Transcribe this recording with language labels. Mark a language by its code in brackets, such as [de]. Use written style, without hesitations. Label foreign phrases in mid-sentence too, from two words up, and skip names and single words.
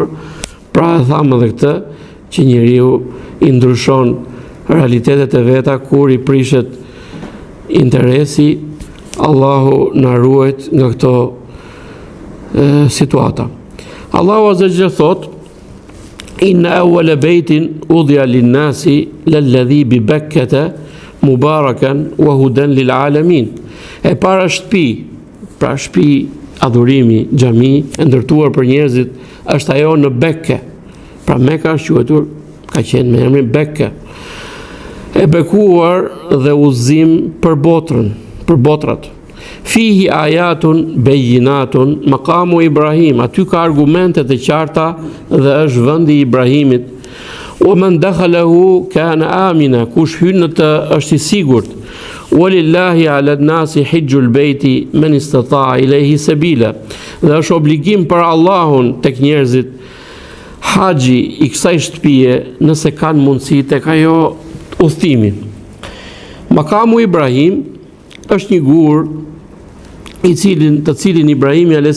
[sq] Pra e thamë edhe këtë që njeriu i ndryshon realitetet e veta kur i prishet interesi. Allahu na ruajt nga këto situata. Allahu [ar] عز وجل [sq] thotë: [ar] إن أول بيت وضع للناس للذي ببكة مباركا وهدى للعالمين. [sq] E para shtëpi, pra shtëpi adhurimi, xhami e ndërtuar për njerëzit është ajo në Bekke. Pra Mekka është quajtur, ka qenë me emrin Bekke. E bekuar dhe udhëzim për botrën, për botrat. [ar] فيه آيات بينات مقام إبراهيم, [sq] aty ka argumentet e qarta dhe është vendi i Ibrahimit. [ar] ومن دخله كان آمنا, [sq] kush hyn në të është i sigurt. [ar] ولله على الناس حج البيت من استطاع إليه سبيلا. [sq] Dhe është obligim për Allahun tek njerëzit haxhi i kësaj shtëpie nëse kanë mundësi tek ajo udhëtimi. Maqamu Ibrahim është një gur të cilin Ibrahimi a.s.